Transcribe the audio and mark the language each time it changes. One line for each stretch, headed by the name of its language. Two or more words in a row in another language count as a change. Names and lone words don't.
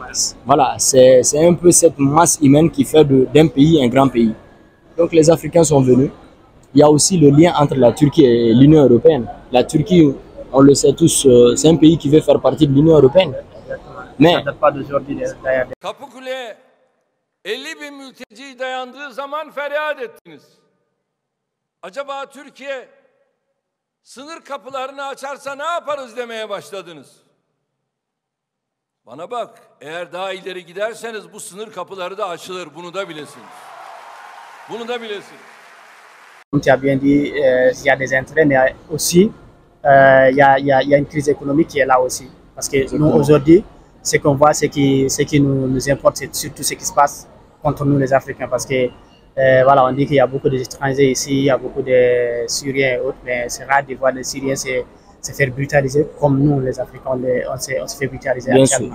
French: Voilà, c'est un peu cette masse humaine qui fait d'un pays un grand pays. Donc les Africains sont venus. Il y a aussi le lien entre la Turquie et l'Union européenne. La Turquie, on le sait tous, c'est un pays qui veut faire partie de l'Union européenne. Mais ça ne date pas d'aujourd'hui.
Turkish: Kapıkule'ye 50.000 mülteci dayandığı zaman feryat ettiniz. Acaba Türkiye sınır kapılarını açarsa ne yaparız demeye başladınız. Bana bak, eğer daha ileri giderseniz bu sınır kapıları da açılır. Bunu da bilesiniz. Bunu da bilesiniz.
French: Comme tu as bien dit, il y a des intérêts, mais aussi il y a une crise économique qui est là aussi. Parce que nous, aujourd'hui, ce qu'on voit, ce qui nous importe, c'est surtout ce qui se passe contre nous, les Africains. Parce que, voilà, on dit qu'il y a beaucoup d'étrangers ici, il y a beaucoup de Syriens et autres, mais c'est rare de voir les Syriens se faire brutaliser comme nous, les Africains, on se fait brutaliser actuellement.